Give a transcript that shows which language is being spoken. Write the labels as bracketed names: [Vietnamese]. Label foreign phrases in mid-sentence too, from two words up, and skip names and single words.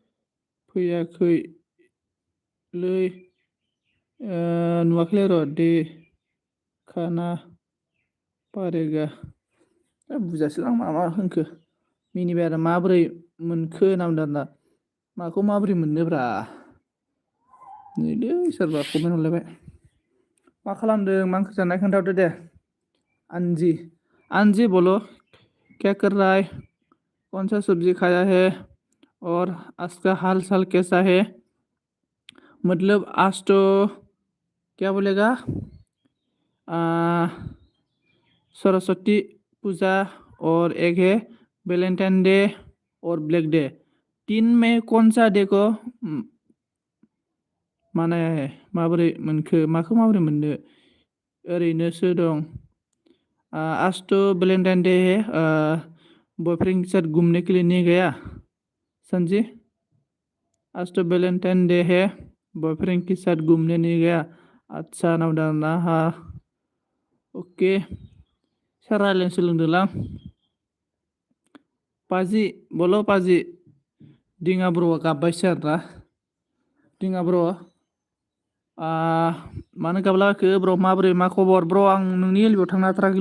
[Bodo] फैयाखैलै नुवाखैलै र' दे खाना पारेगा बुजासै आं मा होनखो मिनिबाय आरो माबोरै मोनखो होनना बुंदों आरोना माखौ माबोरै मोननोब्रा नैलै सोरबा कमेन्ट हरलायबाय मा खालामदों मा ओंख्रि जानाय खोन्थाहरदो दे [Hindi] Anji बोलो क्या कर रहा है कौन सा सब्जी खाया है और आज का हाल चाल कैसा है मतलब आज तो क्या बोलेगा सरस्वती पूजा और एक है [English] Valentine Day [Hindi] और [English] Black Day [Hindi] तीन में कौन सा डे को मानाया है [Bodo] माबोरै मोनखो माखौ माबोरै मोननो ओरैनोसो दं [Hindi] आज तो [English] Valentine Day [Hindi] है बॉयफ्रेंड के साथ घूमने के लिए नहीं गया संजी आज तो [English] Valentine Day [Hindi] है बॉयफ्रेंड के साथ घूमने नहीं गया अच्छा [Bodo] नावदाना हा ओके सोर रायज्लायनो सोलोंदोंलां पाजि बोलो पाजि दिङा ब्र'आ गाबबायसो आरोना दिङा ब्र' मानो गाबलाबायखो ब्र' माबोरै मा खबर ब्र' आं नोंनि एलबियाव थांनो हाथाराखैलै